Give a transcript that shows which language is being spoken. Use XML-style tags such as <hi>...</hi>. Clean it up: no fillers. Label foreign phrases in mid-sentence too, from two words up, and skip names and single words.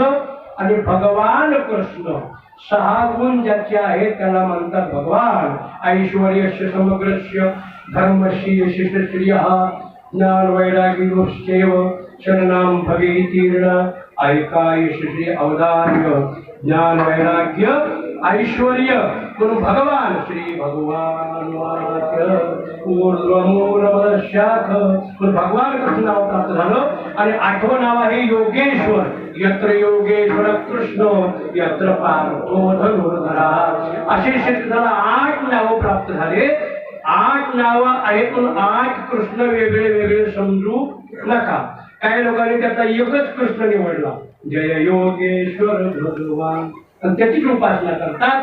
<mr>आणि भगवान कृष्ण 6 गुण ज्याचे आहेत त्याला म्हणतात भगवान.</mr> <sa>ऐश्वर्यस्य समग्रस्य धर्मस्य यशस्श्रियः ज्ञान वैराग्योश्चैव शरणां भवेतीर्ण.</sa> <mr>ऐका यशस्वी अवधार्य ज्ञान वैराग्य ऐश्वर्य म्हणून भगवान. श्री भगवान भगवान कृष्ण नाव प्राप्त झालं. आणि 8वं नाव आहे योगेश्वर.</mr> <sa>यत्र योगेश्वर कृष्ण यत्र पार्थो धनुर्धरा.</sa> <mr>असे श्रीकृष्णाला 8 नावं प्राप्त झाले. 8 नावं आहेत म्हणून 8 कृष्ण वेगळे वेगळे समजू नका. काही लोकांनी त्याचा एकच कृष्ण निवडला, जय योगेश्वर भगवान, आणि त्याचीच उपासना करतात.</mr>